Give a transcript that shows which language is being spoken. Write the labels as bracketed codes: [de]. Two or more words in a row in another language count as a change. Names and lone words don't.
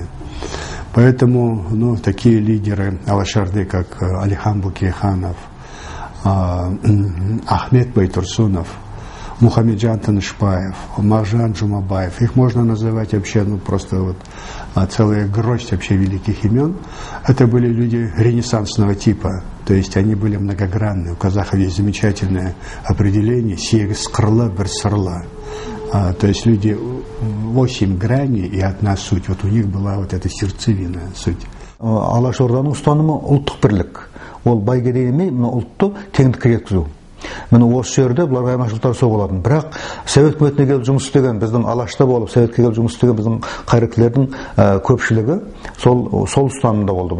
[ru] Поэтому такие лидеры Алаш-Орды, как Алихан Бөкейханов, Ахмет Байтурсунов, Мухамеджан Танышбаев, Мағжан Жұмабаев, их можно называть вообще просто целая гроздь вообще великих имен. Это были люди ренессансного типа, то есть они были многогранны. У казахов есть замечательное определение [kk] «сегіз қырлы бір сырлы». [ru] То есть люди 8 граней и одна суть. У них была эта сердцевина суть. [kk] Алаш-Орданың ұстанымы ұлттық бірлік. Ол бәйгеден емей, ұлтты теңдікке жеткізу. Міне осы жерде бұларға айырмашылықтар соғылатын. Бірақ Совет үкіметіне келіп жұмыс істеген, біздің Алашта болып Советке келіп жұмыс істеген біздің қайраткерлердің көпшілігі сол ұстанымда болды.